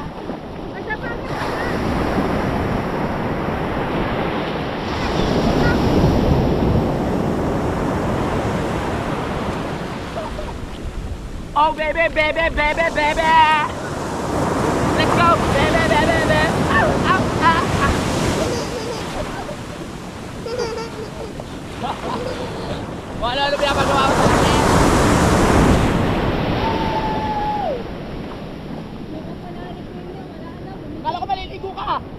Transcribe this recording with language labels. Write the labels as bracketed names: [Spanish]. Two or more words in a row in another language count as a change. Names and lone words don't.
[English] Oh baby, baby, baby, baby! Let's go! Baby, baby, baby! Ow, ow, ow, ow. [Filipino] Wala ano pinapagawa ko sa akin? Kala ko maliligo ka!